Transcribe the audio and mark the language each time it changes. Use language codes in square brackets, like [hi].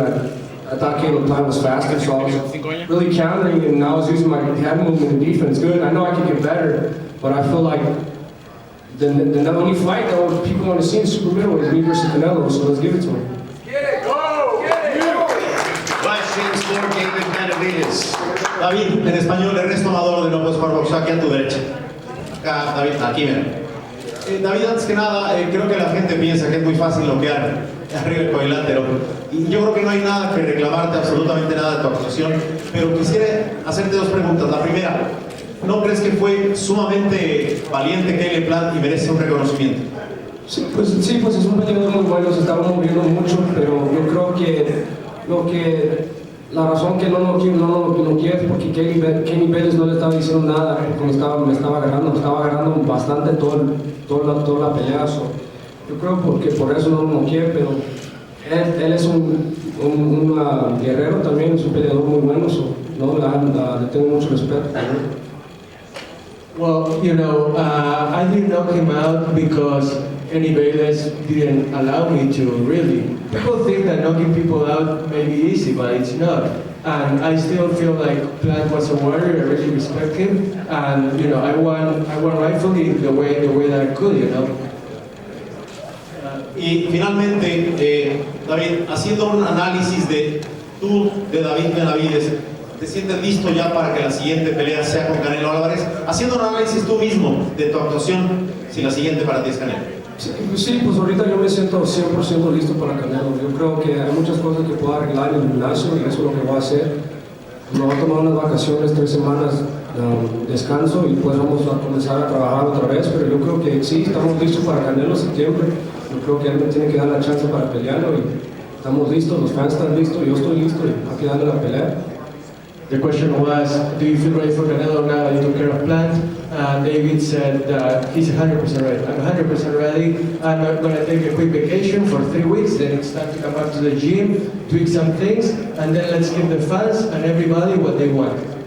[en] I thought Caleb Plant was faster, so I was really countering, and I was using my head movement and defense good. I know I could get better, but I feel like the only fight that people want to see in Super Middleweight is me versus Canelo, so let's give it to him. Get it, go! Get it! Questions for David Benavidez. [es] David, en español, Ernesto Amador de No Puedes Jugar Boxeo, aquí a tu derecha. Acá, David, aquí mira. David, antes que nada, creo que la gente piensa que es muy fácil noquear arriba el cuadrilátero. Y yo creo que no hay nada que reclamarte, absolutamente nada de tu actuación. Pero quisiera hacerte 2 preguntas. La primera, ¿no crees que fue sumamente valiente Caleb Plant y merece un reconocimiento? Sí, pues es un peleador muy bueno, se estaba moviendo mucho, pero yo creo que la razón que no quiere es porque Kenny Bayless no le estaba diciendo nada, porque me estaba agarrando bastante toda la pelea. Yo creo porque por eso no quiere, pero él es un guerrero también, es un peleador muy bueno, le tengo mucho respeto. [en] Well, I didn't knock him out because Benavidez didn't allow me to, really. People think that knocking people out may be easy, but it's not. And I still feel like Plant was a warrior. I really respect him, and you know, I won rightfully the way that I could, you know. [es] Y finalmente, David, haciendo un análisis de David Benavidez, ¿te sientes listo ya para que la siguiente pelea sea con Canelo Álvarez? Haciendo un análisis tú mismo de tu actuación, si la siguiente para ti es Canelo. Sí, pues ahorita yo me siento 100% listo para Canelo. Yo creo que hay muchas cosas que puedo arreglar en el gimnasio y eso es lo que voy a hacer. Me voy a tomar unas vacaciones, 3 semanas descanso y pues vamos a comenzar a trabajar otra vez. Pero yo creo que sí, estamos listos para Canelo en septiembre. Yo creo que él me tiene que dar la chance para pelearlo y estamos listos, los fans están listos, yo estoy listo y hay que darle la pelea. [en] The question was, do you feel ready for Canelo now that you took care of Plant? David said he's 100% ready. I'm 100% ready. I'm going to take a quick vacation for 3 weeks, then it's time to come back to the gym, tweak some things, and then let's give the fans and everybody what they want.